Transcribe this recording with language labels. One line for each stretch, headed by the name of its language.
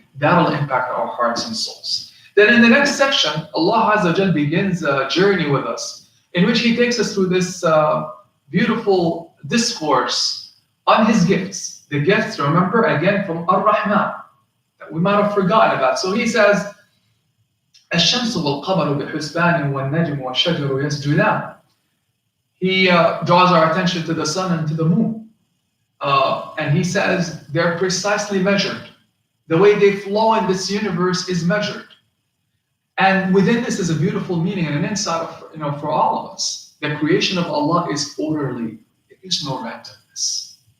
English: That'll impact our hearts and souls. Then in the next section, Allah Azza wa Jal begins a journey with us in which He takes us through this beautiful discourse on His gifts. The gifts, remember, again from Ar-Rahman, that we might have forgotten about. So He says,
Arabic: الشمس والقمر بحسبان والنجم والشجر يسجدان.
English: He draws our attention to the sun and to the moon. And He says they're precisely measured. The way they flow in this universe is measured. And within this is a beautiful meaning and an insight for all of us. The creation of Allah is orderly. There is no randomness.